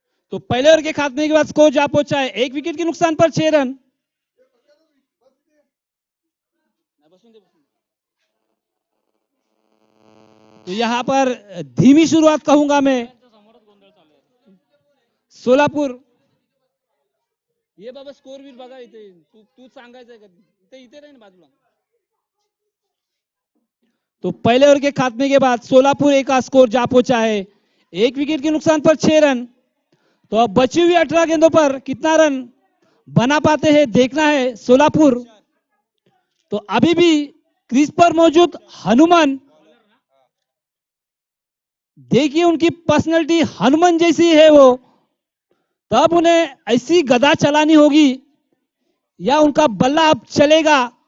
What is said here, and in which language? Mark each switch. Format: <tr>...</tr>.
<hi>तो पहले ओवर के खात्मे के बाद स्कोर जा पहुंचा है, 1 विकेट के नुकसान पर 6 रन। तो यहां पर धीमी शुरुआत कहूंगा मैं, सोलापूर।</hi> <mr>ये बाबा स्कोर भी बघा इथे, तू सांगायचंय का? इथे इथे राही ना बाजूला।</mr> <hi>तो पहले ओवर के खात्मे के बाद सोलापुर ए का स्कोर जा पहुंचा है, 1 विकेट के नुकसान पर 6 रन। तो अब बची हुई 18 गेंदों पर कितना रन बना पाते हैं देखना है सोलापुर। तो अभी भी क्रीज पर मौजूद हनुमान, देखिए उनकी पर्सनैलिटी हनुमान जैसी है वो, तब उन्हें ऐसी गदा चलानी होगी या उनका बल्ला अब चलेगा।</hi>